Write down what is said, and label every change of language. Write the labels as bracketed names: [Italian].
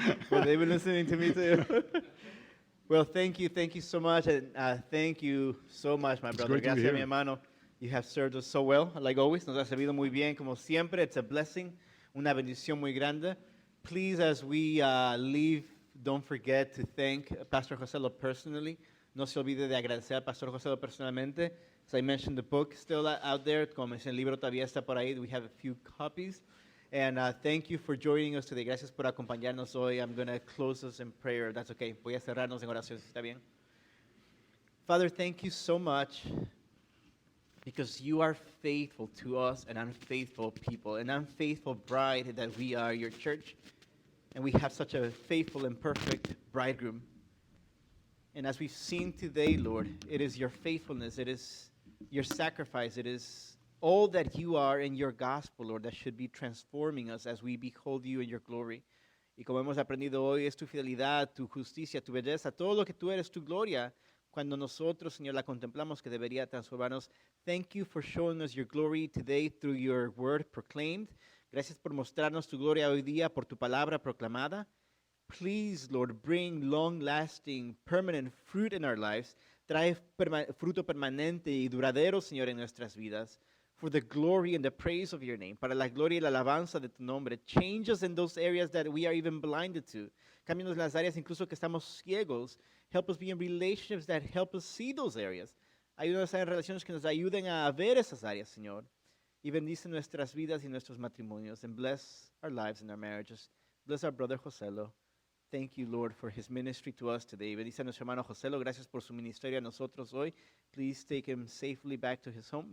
[English] Well, they've been listening to me too. Well, thank you so much, and thank you so much, my brother. great to be [Spanish] Gracias, mi hermano. [English] You have served us so well, like always. [Spanish] Nos ha servido muy bien, como siempre. [English] It's a blessing, [Spanish] una bendición muy grande. [English] Please, as we leave, don't forget to thank Pastor Joselo personally. [Spanish] No se olvide de agradecer al Pastor Joselo personalmente. [English] As I mentioned, the book is still out there. [Spanish] Como mencioné, el libro todavía está por ahí. [English] We have a few copies. And thank you for joining us today. [Spanish] Gracias por acompañarnos hoy. [English] I'm going to close us in prayer. That's okay. [Spanish] Voy a cerrarnos en oración, si está bien. [English] Father, thank you so much because you are faithful to us, an unfaithful people, an unfaithful bride that we are, your church. And we have such a faithful and perfect bridegroom. And as we've seen today, Lord, it is your faithfulness, it is your sacrifice, it is all that you are in your gospel, Lord, that should be transforming us as we behold you in your glory. [Spanish] Y como hemos aprendido hoy, es tu fidelidad, tu justicia, tu belleza, todo lo que tú eres, tu gloria, cuando nosotros, Señor, la contemplamos, que debería transformarnos. [English] Thank you for showing us your glory today through your word proclaimed. [Spanish] Gracias por mostrarnos tu gloria hoy día por tu palabra proclamada. [English] Please, Lord, bring long-lasting, permanent fruit in our lives. [Spanish] Trae fruto permanente y duradero, Señor, en nuestras vidas. [English] For the glory and the praise of your name. [Spanish] Para la gloria y la alabanza de tu nombre. [English] Change us in those areas that we are even blinded to. [Spanish] Cámbianos las áreas incluso que estamos ciegos. [English] Help us be in relationships that help us see those areas. [Spanish] Ayúdanos a en relaciones que nos ayuden a ver esas áreas, Señor. Y bendice nuestras vidas y nuestros matrimonios. [English] And bless our lives and our marriages. Bless our brother Joselo. Thank you, Lord, for his ministry to us today. [Spanish] Bendice a nuestro hermano Joselo. Gracias por su ministerio a nosotros hoy. [English] Please take him safely back to his home.